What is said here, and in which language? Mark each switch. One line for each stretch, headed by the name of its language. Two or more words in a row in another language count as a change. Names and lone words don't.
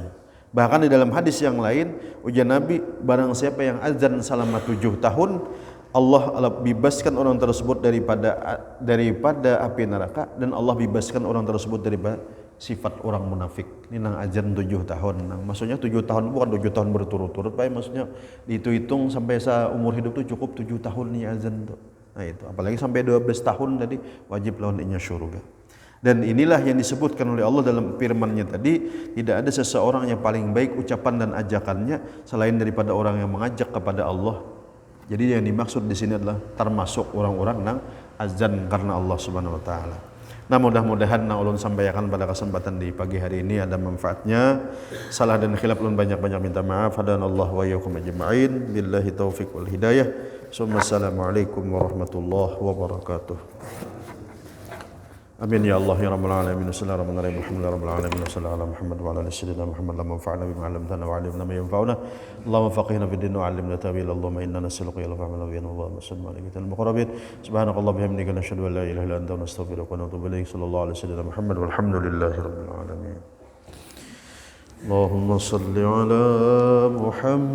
Indonesian: Bahkan di dalam hadis yang lain, ujar Nabi, barang siapa yang azan selama 7 tahun, Allah bebaskan orang tersebut daripada api neraka, dan Allah bebaskan orang tersebut daripada sifat orang munafik.
Banjar: Ini nang azan 7 tahun.
Indonesian: Maksudnya 7 tahun bukan 7 tahun berturut-turut, Pak. Maksudnya dihitung sampai umur hidup itu cukup 7 tahun nih azan tuh.
Banjar: Nah itu, apalagi sampai 12 tahun tadi wajib lawan inya syurga.
Indonesian: Dan inilah yang disebutkan oleh Allah dalam firman-Nya tadi, tidak ada seseorang yang paling baik ucapan dan ajakannya selain daripada orang yang mengajak kepada Allah. Jadi yang dimaksud di sini adalah termasuk orang-orang yang azan karena Allah
Arabic: سبحانه وتعالى.
Indonesian: Nah, mudah-mudahan ulun sampaikan pada kesempatan di pagi hari ini ada manfaatnya. Salah dan khilaf ulun banyak-banyak minta maaf.
Arabic: هدانا الله وإياكم أجمعين. بالله التوفيق والهداية. السلام عليكم ورحمة الله وبركاته. آمين يا الله يا رب العالمين. بسم الله الرحمن الرحيم الحمد لله رب العالمين وصلى الله على محمد وعلى آل سيدنا محمد. اللهم انفعنا بما علمتنا وعلمنا ما ينفعنا اللهم فقهنا في الدين وعلمنا التأويل. اللهم إنا نسألك علما وعملا وصلى الله عليه والمقربين سبحانك الله بحمدك نشهد أن لا إله إلا أنت نستغفرك ونتوب إليك. صلى الله عليه سيدنا محمد والحمد لله رب العالمين اللهم صل على محمد.